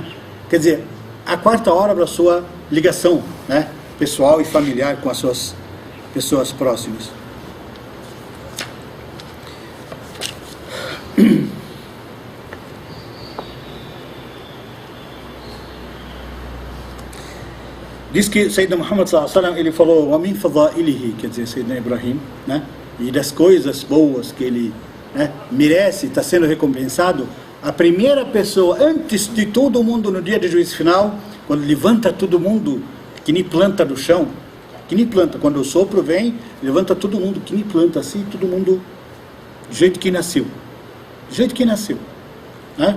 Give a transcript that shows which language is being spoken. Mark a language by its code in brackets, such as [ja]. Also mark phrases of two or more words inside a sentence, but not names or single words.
[pt] Quer dizer, a quarta hora para a sua ligação, né? Pessoal e familiar com as suas pessoas próximas. Diz que Sayyidina Muhammad [ar] صلى الله عليه وسلم, [pt] ele falou [ar] ومن فضائله, [pt] quer dizer, Sayyidina Ibrahim, né? E das coisas boas que ele, né, merece, está sendo recompensado, a primeira pessoa, antes de todo mundo no dia de juízo final, quando levanta todo mundo, que nem planta do chão, que nem planta, quando o sopro vem, levanta todo mundo, que nem planta assim, todo mundo do jeito que nasceu, né?